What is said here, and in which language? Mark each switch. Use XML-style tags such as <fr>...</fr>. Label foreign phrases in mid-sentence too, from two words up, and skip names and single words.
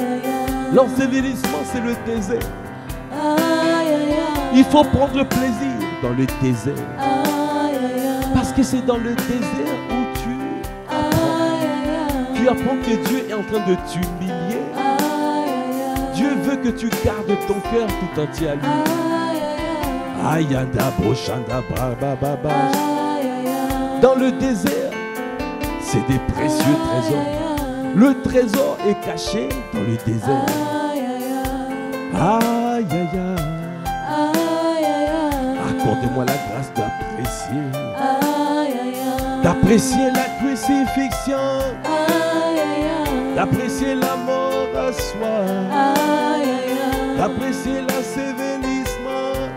<fr>L'ensevelissement, c'est le désert. Il faut prendre plaisir dans le désert. Parce que c'est dans le désert où tu apprends que Dieu est en train de t'humilier. Dieu veut que tu gardes ton cœur tout entier à lui. Ayanda brochanda baba. Dans le désert, c'est des précieux trésors. Le trésor est caché dans le désert. Aïe aïe aïe. Accorde-moi la grâce d'apprécier la crucifixion, d'apprécier la mort à soi, d'apprécier l'ensevelissement.</fr>